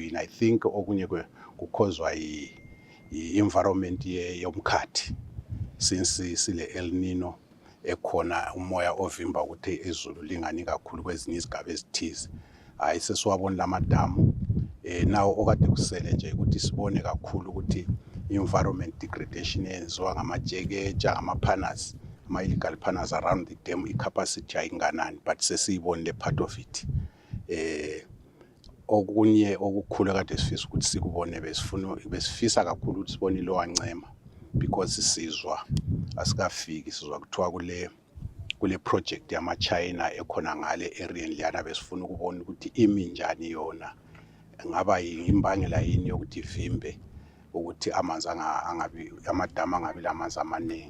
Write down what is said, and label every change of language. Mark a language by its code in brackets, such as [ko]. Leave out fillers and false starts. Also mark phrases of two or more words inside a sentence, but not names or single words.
[nd] I think okunye kukhozwa i-environment yomkhathi, since sile El Nino ekhona umoya ovimba ukuthi izulu lingani kakhulu kwezinye izigaba ezithize. Hayi sesiwabona lamadamu nawo okade kusele nje ukuthi sibone kakhulu ukuthi [en] environment degradation [nd] yenziwa ngamajekeja, ngama-panels, ama- [en] illegal panels around the dam, [nd] i-capacity ayinganani, but sesiyibonile [en] part of it. [nd] Okunye okukhulu kade sifisa ukuthi sikubone, besifisa kakhulu ukuthi sibone iLowancema, because sizwa asikafiki, sizwa kuthiwa kule project yama-China ekhona ngale area liyana, besifuna ukubona ukuthi imi njani yona, ngaba imbangela yini yokuthi ivimbe ukuthi amanzi amadamu angabi lamanzi amaningi.